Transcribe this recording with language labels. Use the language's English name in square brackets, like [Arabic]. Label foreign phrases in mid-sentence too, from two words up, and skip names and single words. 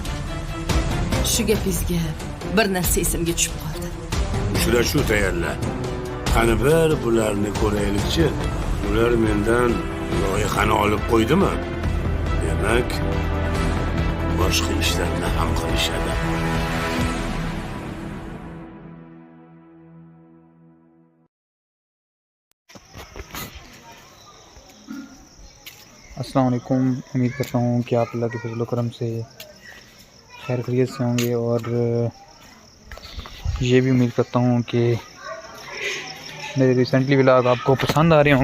[Uzbek] Shu gapingizga bir narsa esimga tushib qoldi. Uchrashuv tayyorla. Qani bir bularni ko'raylikchi. Ular mendan loyihani olib qo'ydimi? Demak, boshqa ishlarni ham qilishadi. [Arabic] السلام عليكم. [Hindi] उम्मीद करता हूँ कि आप अल्लाह के फजल करम से खैर खैरियत से होंगे और ये भी उम्मीद करता हूँ कि मेरे [English] recently vlog [Hindi] आपको पसंद आ रहे होंगे।